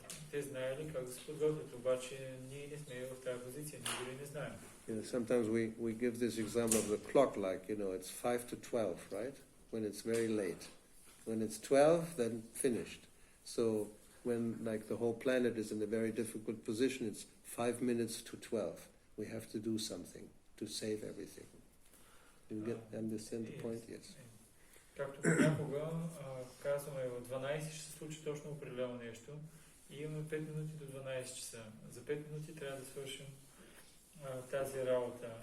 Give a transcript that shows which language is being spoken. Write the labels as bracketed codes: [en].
[bg] Те знаели как да се подготвят, обаче ние не сме в тази позиция, ние дори не знаем. [en] Sometimes we give this example of the clock, like, it's 5 to 12, right? When it's very late. When it's 12, then finished. So when, like, the whole planet is in a very difficult position, it's 5 minutes to 12. We have to do something to save everything. You understand the point? Yes. [bg] Както понякога казваме, в 12 ще се случи точно определено нещо и имаме 5 минути до 12 часа. За 5 минути трябва да свършим тази работа.